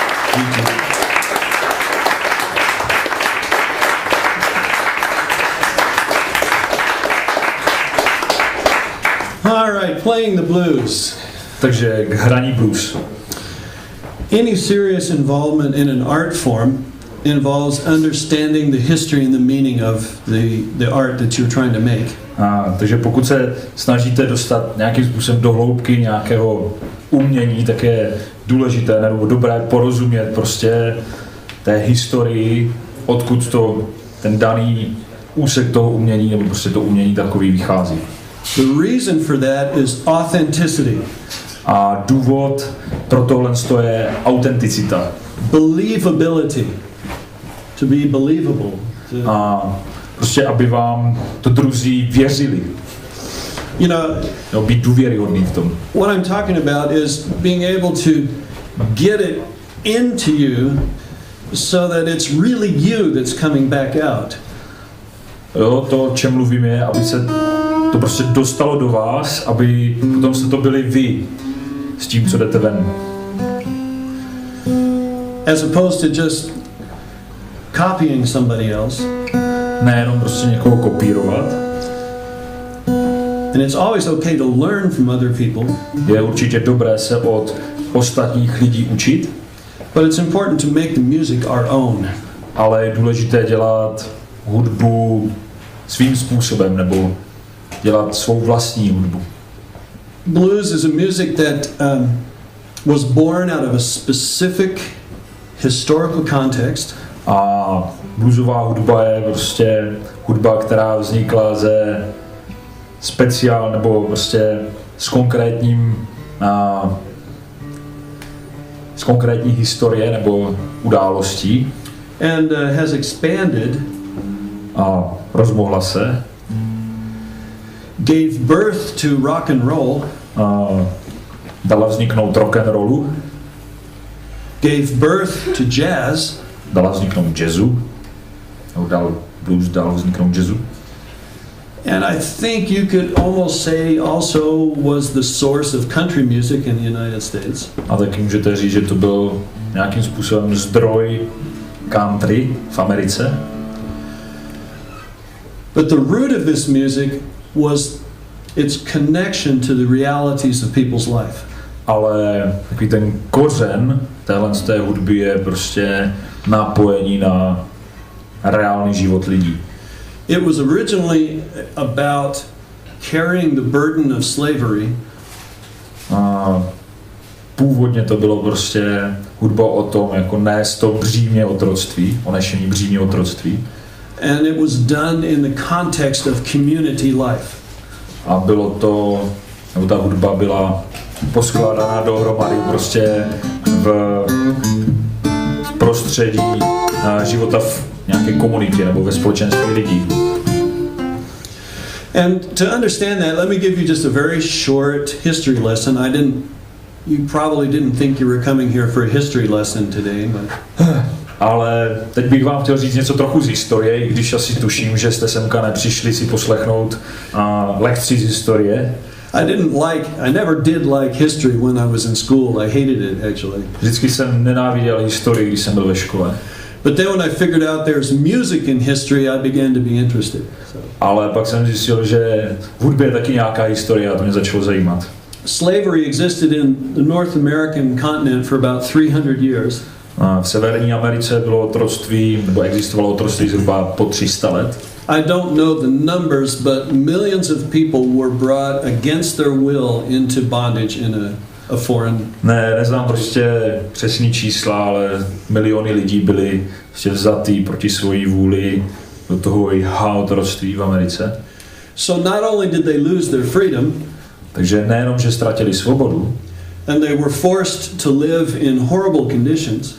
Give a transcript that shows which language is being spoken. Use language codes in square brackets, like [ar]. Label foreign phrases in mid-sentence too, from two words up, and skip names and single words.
[en] All right, playing the blues. [cs] Takže k hraní blues. [en] Any serious involvement in an art form involves understanding the history and the meaning of the art that you're trying to make. [cs] Takže pokud se snažíte dostat nějakým způsobem do hloubky nějakého umění, tak je důležité nebo dobré porozumět prostě té historii, odkud to ten daný úsek toho umění nebo prostě to umění takový vychází. [en] The reason for that is authenticity. [cs] A důvod pro tohle je autenticita. [en] Believability. To be believable. [cs] A prostě, aby vám to druzí věřili. [en] You know, [cs] no, být důvěryhodný v tom. [en] What I'm talking about is being able to get it into you so that it's really you that's coming back out. [cs] Jo, to, o čem mluvím, je, aby se to prostě dostalo do vás, aby potom se to byli vy s tím, co jdete ven. [en] As opposed to just copying somebody else. [cs] Nejenom prostě někoho kopírovat. [en] And it's always okay to learn from other people. [cs] Je určitě dobré se od ostatních lidí učit. [en] But it's important to make the music our own. [cs] Ale je důležité dělat hudbu svým způsobem nebo dělat svou vlastní hudbu. [en] Blues is a music that was born out of a specific historical context. [cs] A bluesová hudba je prostě hudba, která vznikla ze speciál nebo prostě s konkrétní historie nebo událostí. [en] And has expanded. [cs] A rozmohla se. [en] Gave birth to rock and roll. [cs] A dala vzniknout rock and rollu. [en] Gave birth to jazz. [cs] Dala vzniknout jazzu. Blues dal vzniknout jazzu. [en] And I think you could almost say also was the source of country music in the United States. [cs] A taky můžete říct, že to byl nějakým způsobem zdroj country v Americe. [en] But the root of this music was its connection to the realities of people's life. [cs] Ale takový ten kořen té hudby je prostě napojení na reálný život lidí. [en] It was originally about carrying the burden of slavery. [cs] A původně to bylo prostě hudba o tom, jako nést to břímě otroctví, o nešení břímě otroctví. [en] And it was done in the context of community life. [cs] A bylo to, nebo ta hudba byla poskládaná dohromady prostě v prostředí života v nějaké komunitě nebo ve společenství lidí. [en] And to understand that, let me give you just a very short history lesson. You probably didn't think you were coming here for a history lesson today, but... [cs] Ale teď bych vám chtěl říct něco trochu z historie, i když asi tuším, že jste semka nepřišli si poslechnout lekci z historie. [en] I never did like history when I was in school. I hated it, actually. [cs] Vždycky jsem nenáviděl historii, když jsem byl ve škole. [en] But then when I figured out there's music in history, I began to be interested. [cs] Ale pak jsem zjistil, že v hudbě je taky nějaká historie a to mě začalo zajímat. [en] Slavery existed in the North American continent for about 300 years. [cs] V Severní Americe bylo otroctví, nebo existovalo otroctví zhruba po 300 let. [en] I don't know the numbers, but millions of people were brought against their will into bondage in a foreign. [cs] Neznám prostě přesný čísla, ale miliony lidí byli prostě vzatý proti svojí vůli do toho otroctví v Americe. [en] So not only did they lose their freedom, [cs] takže nejenom, že ztratili svobodu, [en] and they were forced to live in horrible conditions.